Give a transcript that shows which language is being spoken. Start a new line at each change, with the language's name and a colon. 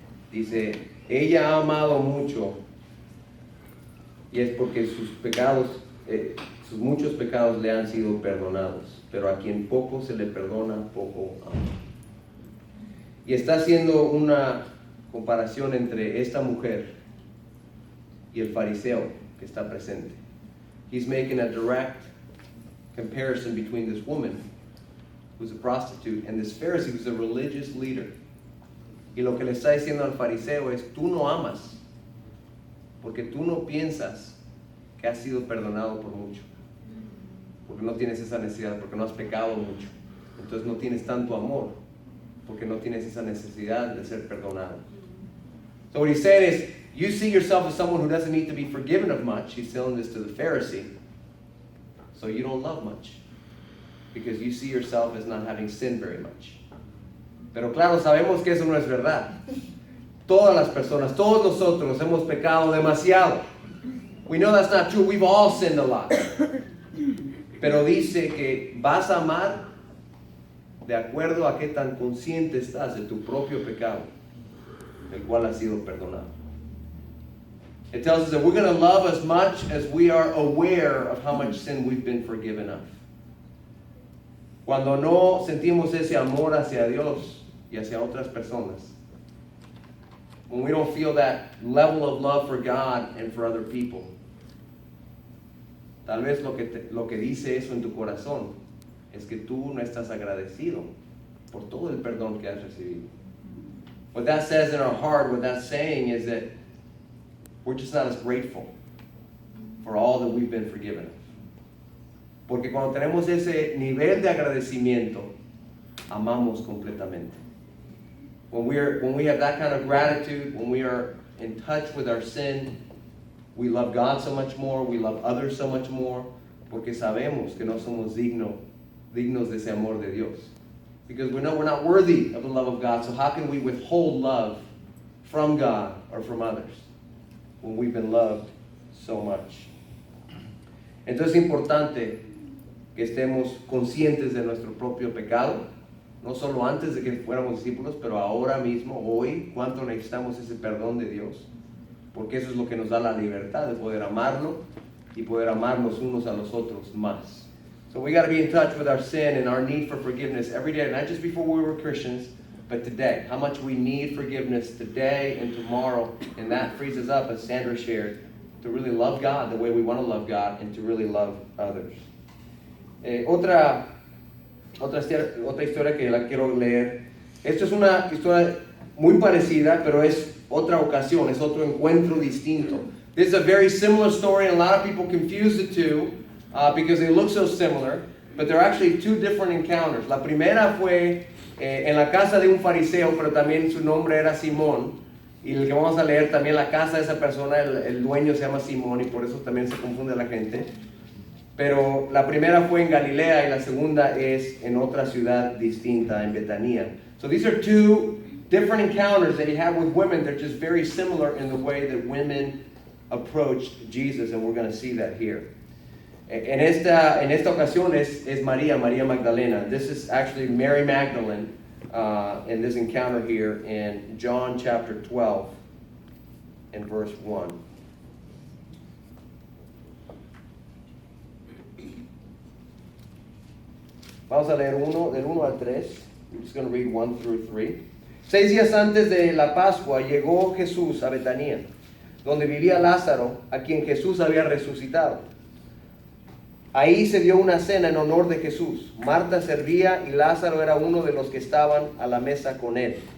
Spanish: Dice, ella ha amado mucho, y es porque sus pecados, sus muchos pecados le han sido perdonados, pero a quien poco se le perdona, poco ama. Y está haciendo una comparación entre esta mujer y el fariseo que está presente.
English: He's making a direct comparison between this woman, who's a prostitute, and this Pharisee, who's a religious leader.
Spanish: Y lo que le está diciendo al fariseo es, tú no amas, porque tú no piensas que has sido perdonado por mucho, porque no tienes esa necesidad, porque no has pecado mucho. Entonces no tienes tanto amor, porque no tienes esa necesidad de ser perdonado.
English: So what he said is, you see yourself as someone who doesn't need to be forgiven of much. He's telling this to the Pharisee. So you don't love much. Because you see yourself as not having sinned very much.
Spanish: Pero claro, sabemos que eso no es verdad. Todas las personas, todos nosotros hemos pecado demasiado.
English: We know that's not true. We've all sinned a lot.
Spanish: Pero dice que vas a amar de acuerdo a qué tan consciente estás de tu propio pecado, el cual ha sido perdonado.
English: It tells us that we're going to love as much as we are aware of how much sin we've been forgiven of.
Spanish: Cuando no sentimos ese amor hacia Dios y hacia otras personas,
English: when we don't feel that level of love for God and for other people,
Spanish: tal vez lo que dice eso en tu corazón es que tú no estás agradecido por todo el perdón que has recibido.
English: What that says in our heart, what that's saying is that we're just not as grateful for all that we've been forgiven of.
Spanish: Porque cuando tenemos ese nivel de agradecimiento, amamos completamente.
English: When we have that kind of gratitude, when we are in touch with our sin, we love God so much more, we love others so much more,
Spanish: porque sabemos que no somos dignos de ese amor de Dios.
English: Because we know we're not worthy of the love of God, so how can we withhold love from God or from others when we've been loved so much?
Spanish: Entonces es importante que estemos conscientes de nuestro propio pecado, no solo antes de que fuéramos discípulos, pero ahora mismo, hoy, cuánto necesitamos ese perdón de Dios, porque eso es lo que nos da la libertad de poder amarlo y poder amarnos unos a los otros más.
English: So we got to be in touch with our sin and our need for forgiveness every day, not just before we were Christians, but today. How much we need forgiveness today and tomorrow, and that frees us up, as Sandra shared, to really love God the way we want to love God and to really love others.
Spanish: Otra historia que la quiero leer. Esto es una historia muy parecida, pero es otra ocasión, es otro encuentro distinto.
English: This is a very similar story, and a lot of people confuse the two because they look so similar, but they're actually two different encounters.
Spanish: La primera fue en la casa de un fariseo, pero también su nombre era Simón. Y el que vamos a leer también, la casa de esa persona, el dueño se llama Simón, y por eso también se confunde la gente. Pero la primera fue en Galilea y la segunda es en otra ciudad distinta, en Betania.
English: So these are two different encounters that he had with women. They're just very similar in the way that women approached Jesus, and we're going to see that here.
Spanish: En esta ocasión es María Magdalena.
English: This is actually Mary Magdalene in this encounter here in John chapter 12 and verse 1.
Spanish: Vamos a leer del 1 al 3.
English: I'm just going to read 1 through 3.
Spanish: 6 días antes de la Pascua llegó Jesús a Betania, donde vivía Lázaro, a quien Jesús había resucitado. Ahí se dio una cena en honor de Jesús. Marta servía y Lázaro era uno de los que estaban a la mesa con él.